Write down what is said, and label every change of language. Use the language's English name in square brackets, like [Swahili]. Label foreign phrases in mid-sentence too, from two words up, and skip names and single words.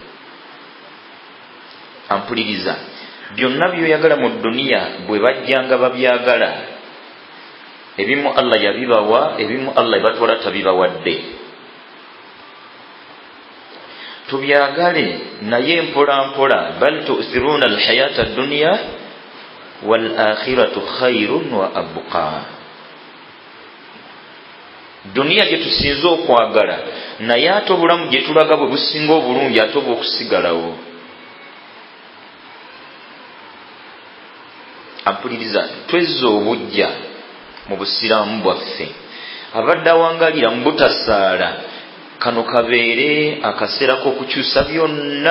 [Ganda] Ampuliriza, byonna byoyagala mu duniya bwe bajjanga babyagala, ebimu Allah yabibawa, ebimu Allah ebatwala tabibawadde. Tubyagale naye mpola mpola. [Arabic] بل تؤثرون الحياة الدنيا والآخرة خير وأبقى. [Ganda] Duniya gye tusinza okwagala, naye ate obulamu gye tulaga bwe businga obulungi ate obw'okusigalawo. Ampuliriza, twezza obujja mu busiraamu bwaffe. Abadde awangalira mu butasaala, kano kabeere akaseera k'okukyusa byonna.